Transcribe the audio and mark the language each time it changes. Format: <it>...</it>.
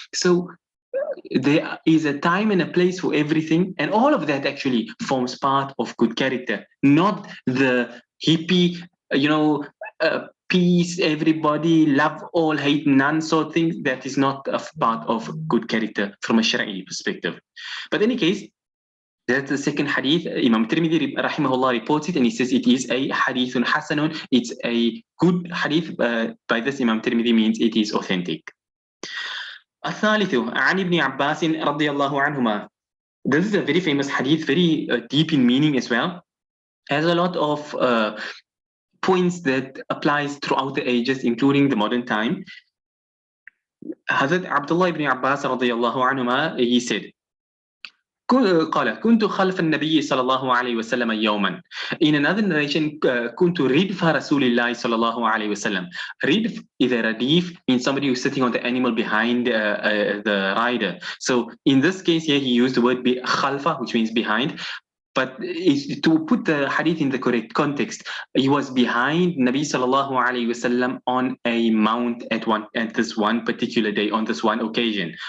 <en>So there is a time and a place for everything, and all of that actually forms part of good character, not the hippie, peace, everybody, love all, hate none, so things that is not a part of good character from a Shari'i perspective. But in any case, that's the second hadith. Imam Tirmidhi rahimahullah reports it, and he says it is a hadithun hasanun. It's a good hadith. By this, Imam Tirmidhi means it is authentic.</en> <ar>الثالث عن ابن عباس رضي الله عنهما.</ar> <en>This is a very famous hadith, very deep in meaning as well. Has a lot of points that applies throughout the ages, including the modern time.</en> <ar>Hazrat Abdullah ibn Abbas رضي الله عنهما,</ar> <en>he said,</en> <ar>قال كنت خلف النبي صلى الله عليه وسلم يوما.</ar> <en>In another narration,</en> <ar>كنت ردف رسول الله صلى الله عليه وسلم.</ar> <en>Ridf is a radif, means somebody who's sitting on the animal behind the rider. So in this case here, he used the word khalfa, which means behind. But to put the hadith in the correct context, he was behind Nabi sallallahu alaihi wasallam on a mount at this one particular day, on this one occasion.</en>